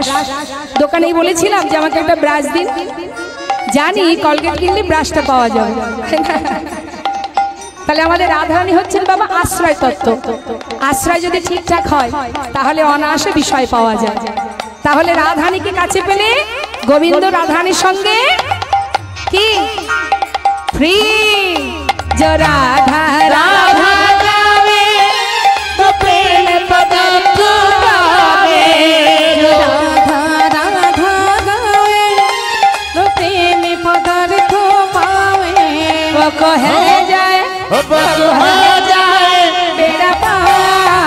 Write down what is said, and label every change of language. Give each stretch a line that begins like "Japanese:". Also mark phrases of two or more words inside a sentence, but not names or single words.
Bangla: দোকানেই বলেছিলাম যে আমাকে একটা ব্রাশ দিন, জানি কলগেট কিনলে ব্রাশটা পাওয়া যাবে। তাহলে আমাদের রাধারানী হচ্ছেন বাবা আশ্রয় তত্ত্ব। আশ্রয় যদি ঠিকঠাক হয় তাহলে অনায়াসে বিষয় পাওয়া যায়। তাহলে রাধারানীকে কাছে পেলে গোবিন্দ রাধারানীর সঙ্গে কি ফ্রি।
Hindi: जो राधा राधा गावे तो प्रेम पदार्थ पावे, जो राधा राधा गावे तो प्रेम पदार्थ पावे। वो कहे जाए बेड़ा पार,